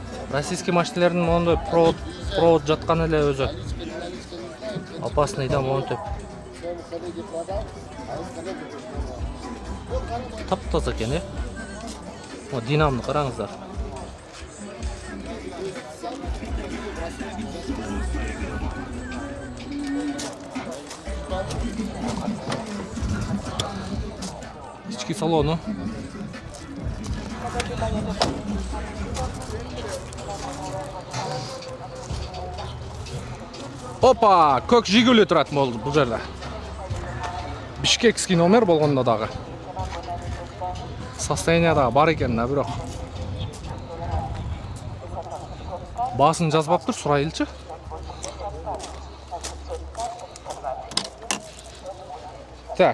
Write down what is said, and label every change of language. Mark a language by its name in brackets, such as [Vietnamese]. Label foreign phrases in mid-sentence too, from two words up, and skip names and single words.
[Kyrgyz] Российский машиналардын мондой провод жаткан эле өзү опасный да монтип. Таптаза экен, динамны караңыздар. [Turkish] İçki salonu. [Kyrgyz] Опа, көк Жигули турат болду бул жерде. [Russian] Бишкекский номер [Kyrgyz] болгондо дагы. Состояние дагы бар экен да, бирок. Басын жазбаптыр, сурайлычы. Так.